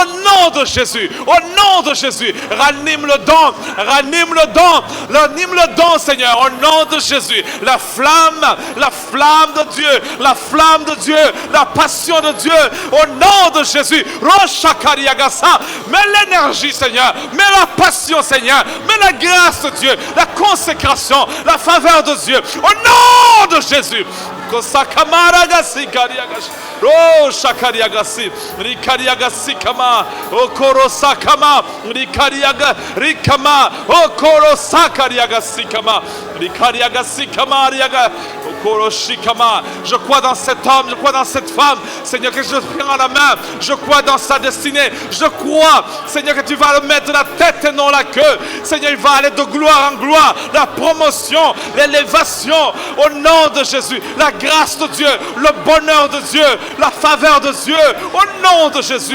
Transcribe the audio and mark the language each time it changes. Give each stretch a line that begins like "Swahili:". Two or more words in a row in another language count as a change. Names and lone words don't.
French: nom de Jésus, au nom de Jésus, ranime le don, ranime le don, Seigneur, au nom de Jésus, la flamme de Dieu, la flamme de Dieu, la passion de Dieu, au nom de Jésus, Roshakariagasa, mets l'énergie, Seigneur, mets la passion, Seigneur, mets la grâce de Dieu, la consécration, la faveur de Dieu, au nom de Jésus. Oh shakariagasi rikariagasi kama okorosa kama rikariaga rikama okorosa kariagasi kama rikariagasi kama riaga okoroshi kama. Je crois dans cet homme, je crois dans cette femme, Seigneur, que je prends la main, je crois dans sa destinée, je crois, Seigneur, que tu vas le mettre la tête et non la queue. Seigneur, il va aller de gloire en gloire, la promotion, l'élévation, au nom de Jésus, la grâce de Dieu, le bonheur de Dieu, la faveur de Dieu, au nom de Jésus.